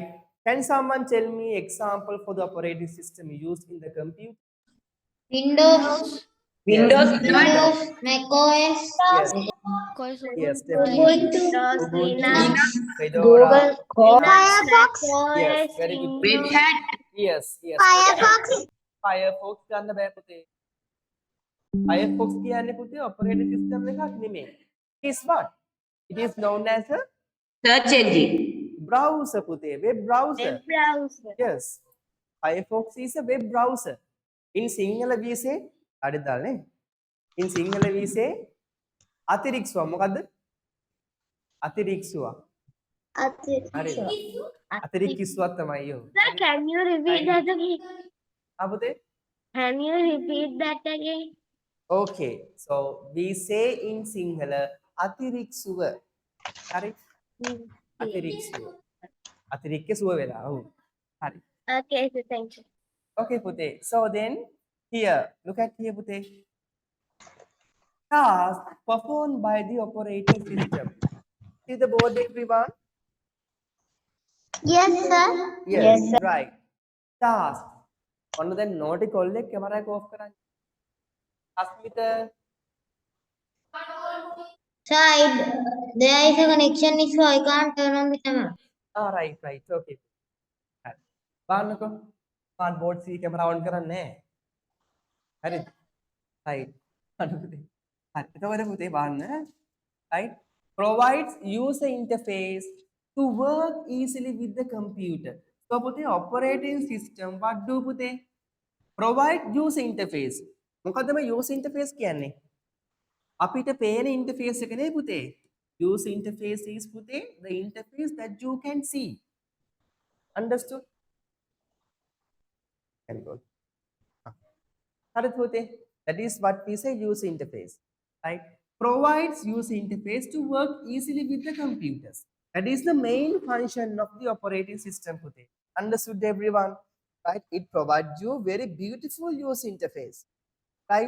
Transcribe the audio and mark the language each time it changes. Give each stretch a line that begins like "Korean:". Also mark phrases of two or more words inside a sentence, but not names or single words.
English: Can someone tell me example for the operating system used in the computer? Windows, Yes, Windows, macOS, yes, Course yes, Ubuntu, definitely. Windows, Ubuntu, Linux, Fedora. Linux, Firefox, Yes, macOS, very good. Windows. Yes, yes. Firefox,
Sinhala: Firefox ගන්න බෑ පුතේ. Firefox කියන්නේ පුතේ
English: operating system
Sinhala: එකක් නෙමෙයි.
English: It is what? It is known as a Search engine. browser පුතේ. Web browser. Web browser. Yes. Firefox is a web browser. In Sinhala we say
Sinhala: හරිද දාන්නේ?
English: In Sinhala we say
Sinhala: අතිරික්ෂුව මොකද්ද? අතිරික්ෂුව. හරිද? අතිරික්ෂුවක් තමයි යෝ.
English: Sir, can you repeat that again?
Sinhala: පුතේ?
English: Can you repeat that again? Okay. So we say in Sinhala අතිරික්ෂුව.
Sinhala: හරි? අතිරික්ෂුව. අතිරික්ෂුව වෙලා. ඔව්. හරි.
English: Okay, sir, thank you. Okay, Pute. So then, here, look at here, Pute. Task performed by the operating system. See the board, everyone? yes sir, Yes, right. Task. One of the note call the camera off. Asmita. side, there is a connection issue, I can't turn on the camera. Ah, right, right. Okay. Banako. Smart board see camera on
Sinhala: කරන්නේ. හරිද? Right. හරි. එතකොට පුතේ බලන්න.
English: Right? Provides user interface to work easily with the computer. So පුතේ operating system what do පුතේ? Provide user interface.
Sinhala: මොකද්ද මේ
English: user interface
Sinhala: කියන්නේ? අපිට පේන interface එක නේ පුතේ.
English: User interface is පුතේ the interface that you can see. Understood? Very good.
Sinhala: හරිද පුතේ?
English: That is what we say user interface. Right? Provides user interface to work easily with the computers. That is the main function of the operating system. Pute. Understood everyone? Right? It provides you very beautiful user interface. Right?